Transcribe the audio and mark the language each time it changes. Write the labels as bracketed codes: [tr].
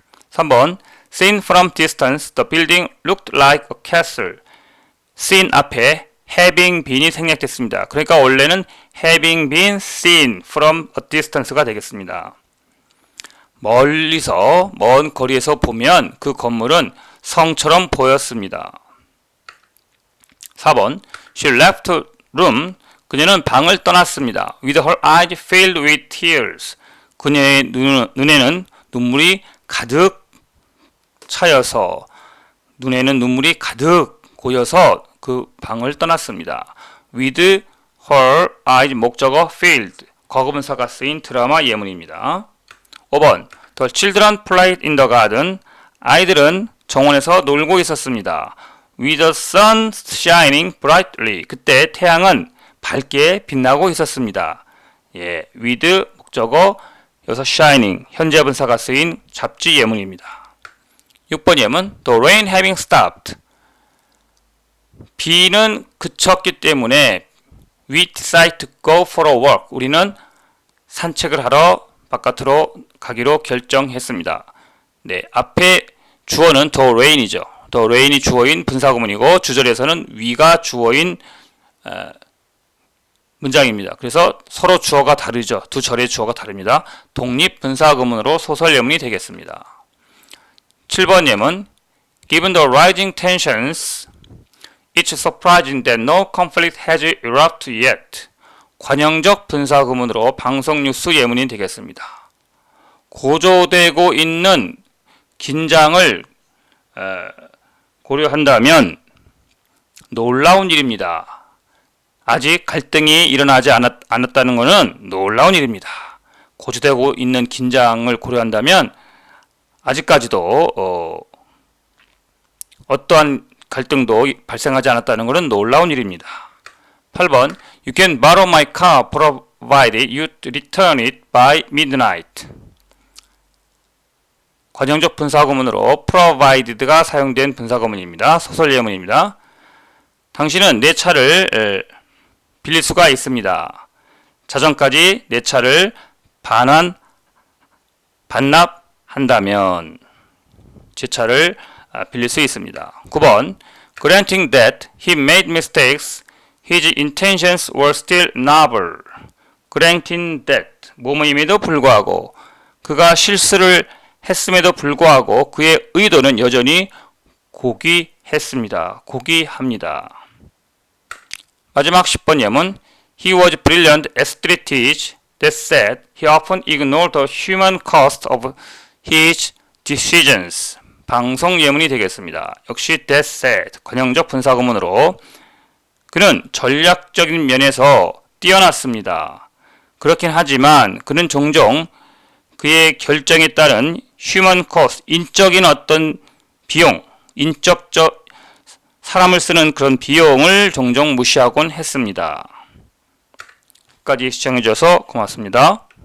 [en] 3번 Seen from distance, the building looked like a castle. [ko] seen 앞에 having been이 생략됐습니다. 그러니까 원래는 [en] having been seen from a distance [ko] 가 되겠습니다. 멀리서, 먼 거리에서 보면 그 건물은 성처럼 보였습니다. [en] 4번 She left the room. [ko] 그녀는 방을 떠났습니다. [en] With her eyes filled with tears. [ko] 그녀의 눈에는 눈물이 가득 차여서, 눈에는 눈물이 가득 고여서 그 방을 떠났습니다. [en] With her eyes, [ko] 목적어 filled, 과거분사가 쓰인 드라마 예문입니다. [en] 5번 The children played in the garden. [ko] 아이들은 정원에서 놀고 있었습니다. [en] With the sun shining brightly. [ko] 그때 태양은 밝게 빛나고 있었습니다. with 목적어, 여기서 shining, 현재 분사가 쓰인 잡지 예문입니다. [en] 6번 예문 The rain having stopped. [ko] 비는 그쳤기 때문에 [en] We decide to go for a walk. [ko] 우리는 산책을 하러 바깥으로 가기로 결정했습니다. 네, 앞에 주어는 the rain이죠. the rain이 주어인 분사구문이고 주절에서는 we가 주어인 문장입니다. 그래서 서로 주어가 다르죠. 두 절의 주어가 다릅니다. 독립 분사구문으로 소설 예문이 되겠습니다. [en] 7번 예문 Given the rising tensions, it's surprising that no conflict has erupted yet. [ko] 관형적 분사구문으로 방송 뉴스 예문이 되겠습니다. 고조되고 있는 긴장을 고려한다면 놀라운 일입니다. 아직 갈등이 일어나지 않았다는 것은 놀라운 일입니다. 고조되고 있는 긴장을 고려한다면 아직까지도 어떠한 갈등도 발생하지 않았다는 것은 놀라운 일입니다. [en] 8번 You can borrow my car provided you return it by midnight. [ko] 관형적 분사구문으로 provided가 사용된 분사구문입니다. 소설 예문입니다. 당신은 내 차를 빌릴 수가 있습니다. 자정까지 내 차를 반납한다면 제 차를 빌릴 수 있습니다. [en] 9번 Granting that he made mistakes, his intentions were still noble. Granting that [ko] 뭐뭐임에도 불구하고 그가 실수를 했음에도 불구하고 그의 의도는 여전히 고귀했습니다. 고귀합니다. 마지막 10번 예문 [en] He was brilliant at strategy. That said, he often ignored the human cost of his decisions. [ko] 방송 예문이 되겠습니다. 역시 [en] that said, [ko] 관형적 분사구문으로 그는 전략적인 면에서 뛰어났습니다. 그렇긴 하지만 그는 종종 그의 결정에 따른 human cost, 인적인 어떤 비용, 인적적 사람을 쓰는 그런 비용을 종종 무시하곤 했습니다. 끝까지 시청해주셔서 고맙습니다.